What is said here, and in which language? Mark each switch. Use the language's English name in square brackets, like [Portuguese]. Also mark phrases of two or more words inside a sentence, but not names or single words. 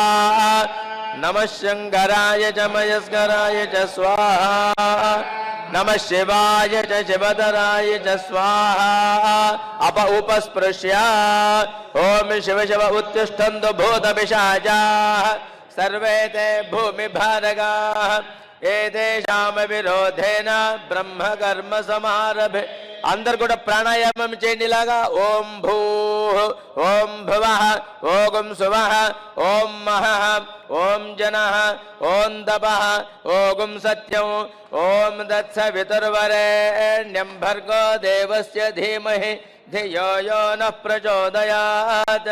[Sanskrit] नमः शंकराय च मयस्कराय च स्वाहा. नमः शिवाय च शिवधराय च स्वाहा. अप उपस्पृश्य ओम शिव शिव उत्तिष्ठन्तु भूतपिशाचाः सर्वे ते भूमिभारगाः ఏదేశామ విరోధేన బ్రహ్మ కర్మ సమారభే. [Telugu] అందరు కూడా ప్రాణాయామం చేయండి ఇలాగా. [Sanskrit] ఓం భూ ఓం భువః ఓం సువః ఓం మహః ఓం జనః ఓం తపః ఓం సత్యం ఓం దత్సవితుర్వరేణ్యం భర్గో దేవస్య ధీమహి ధియో యో నః ప్రచోదయాత్.